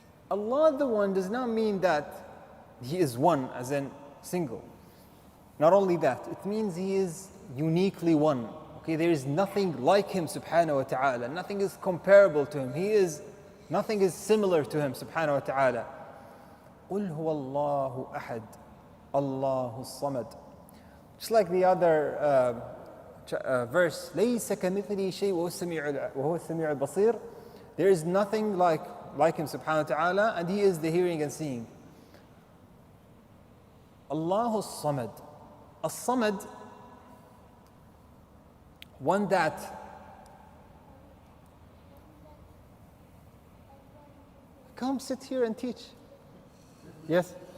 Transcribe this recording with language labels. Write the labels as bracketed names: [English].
[English] Allah the One does not mean that He is one, as in single. Not only that, it means He is uniquely one. Okay, there is nothing like Him subhanahu wa ta'ala. Nothing is comparable to Him. Nothing is similar to Him subhanahu wa ta'ala. [Arabic] قُلْ هُوَ اللَّهُ أَحَدٌ اللَّهُ الصَّمَدُ. Just like the other verse, لَيْسَ كَمِثْلِهِ شَيْءٌ وَهُوَ السَّمِيعُ الْبَصِيرُ. [English] There is nothing like Him subhanahu wa ta'ala, and He is the hearing and seeing. Allahu Samad. As-Samad, one that come sit here and teach. Yes?